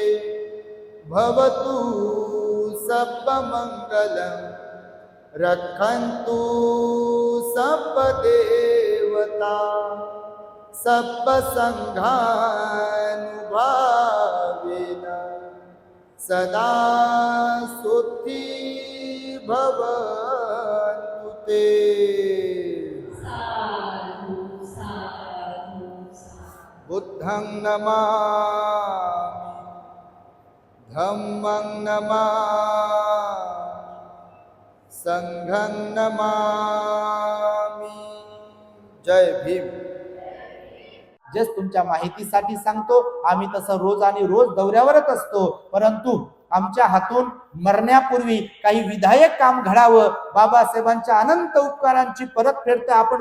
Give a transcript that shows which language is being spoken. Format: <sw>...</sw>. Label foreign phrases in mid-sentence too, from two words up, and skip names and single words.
<pi>भवतु सर्व मंगलम रक्षन्तु सर्व देवता सर्व संघानुभावेन सदा सोती भवन्तु ते. बुद्धं नमामि, धम्मं नमामि संघं नमामि।</pi> <mr>जय भीम। जस्ट तुमच्या माहितीसाठी सांगतो, आम्ही तसं रोज आणि रोज दौऱ्यावरच असतो, परंतु आमच्या हातून मरण्यापूर्वी काही विधायक काम घडावं, बाबासाहेबांच्या अनंत उपकारांची परतफेड तर आपण</mr>